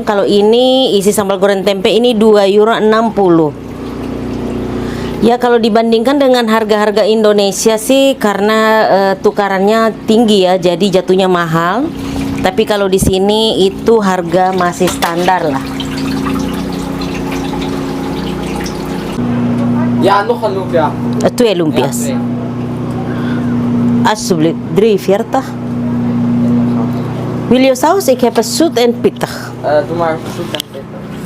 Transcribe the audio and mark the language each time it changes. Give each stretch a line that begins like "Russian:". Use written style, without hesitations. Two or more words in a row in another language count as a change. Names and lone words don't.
Indonesian: Kalau ini isi sambal goreng tempe ini €2,60. Ya, kalau dibandingkan dengan harga-harga Indonesia sih karena tukarannya tinggi ya, jadi jatuhnya mahal. Tapi kalau di sini itu harga masih standar lah.
Dutch: Ja, nog een lumpia. 2 lumpias. Alsjeblieft, €3,40. Wil je saus? Ik heb een zoet en pittig. Doe maar zoet en pittig.